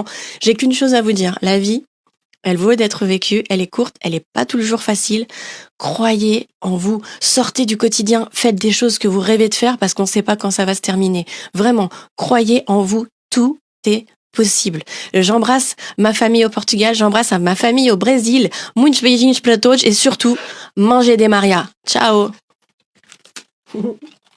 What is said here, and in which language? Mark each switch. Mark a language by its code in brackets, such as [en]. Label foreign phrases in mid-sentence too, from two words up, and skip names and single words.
[fr] J'ai qu'une chose à vous dire, la vie, elle vaut d'être vécue, elle est courte, elle est pas tout le jour facile. Croyez en vous, sortez du quotidien, faites des choses que vous rêvez de faire parce qu'on ne sait pas quand ça va se terminer. Vraiment, croyez en vous, tout est possible. J'embrasse ma famille au Portugal, j'embrasse ma famille au Brésil. [pt] Muitos beijinhos para todos [fr] et surtout, mangez des Maria. Ciao.